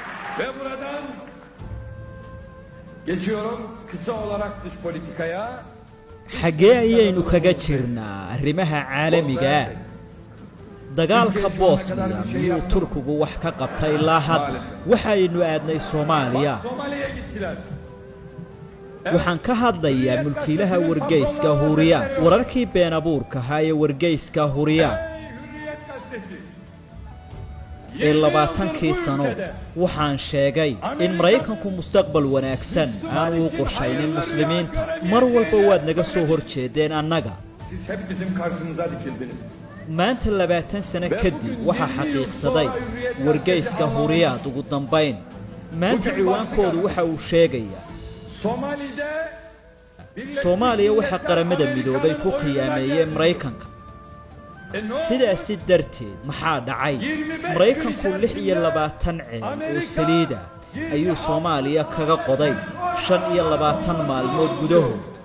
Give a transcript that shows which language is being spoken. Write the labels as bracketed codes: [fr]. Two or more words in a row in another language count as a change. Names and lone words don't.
[tr] Ve buradan geçiyorum kısa olarak dış politikaya. [so] xaggee ayaynu kaga jirnaa arrimaha caalamiga dagaalka Bosnia miyuu Turkigu wax ka qabtay ilaa hadda waxaynu aadnay Soomaaliya waxaan ka hadlayaa mulkiilaha wargeyska Hurriyad wararkii been abuurka ahaa ee wargeyska Hurriyad ee 20 sano waxaan sheegay in Mareykanku mustaqbal wanaagsan aan u qorshaynin muslimiinta mar walba waad naga soo horjeedeen annaga [tr] siz hep bizim karşımıza dikildiniz [so] maanta 20 sano kadib waxa xaqiiqsaday wargeyska Hurriyad ugu dambayn maanta ciwaankoodu waxa uu sheegayaa Soomaaliya waxa qaramada midoobay ku khiyaameeyeen Mareykanka sidaasi darteed maxaa dhacay Mareykanku 26 ceel oo saliida ayuu Soomaaliya kaga qoday 25 maalmood gudahood